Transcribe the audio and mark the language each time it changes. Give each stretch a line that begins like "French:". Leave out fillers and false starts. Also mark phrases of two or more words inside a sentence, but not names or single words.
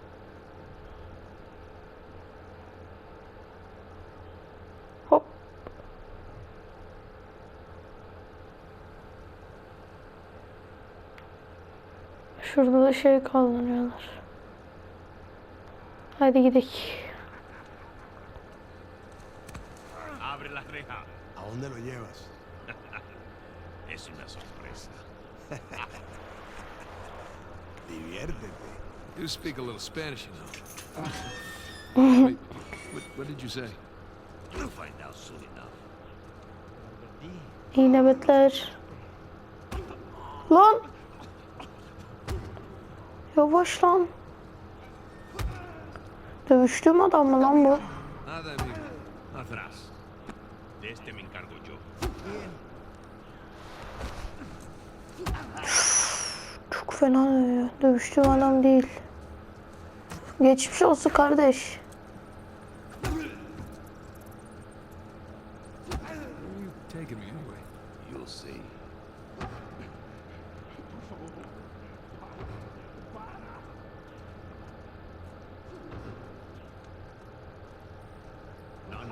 Turkish: Hop. Şurada da şey kaldırıyorlar. Hadi gidelim.
Spanish: Abre la reja. ¿A dónde lo llevas? Es una sorpresa. Diviértete.
English: You speak a little Spanish, you know. Wait, what did you say? You'll find out soon enough.
Turkish: İyi nöbetler. Lan. Yavaş lan. Dövüştüğüm adam mı lan bu?
Spanish: Nada, amigo. Atrás. De este me encargo yo.
Turkish: Çok fena dövüyor. Dövüştüğüm adam değil. Geçmiş olsun kardeş.
English: Where are you taking me anyway? You'll see. No, no.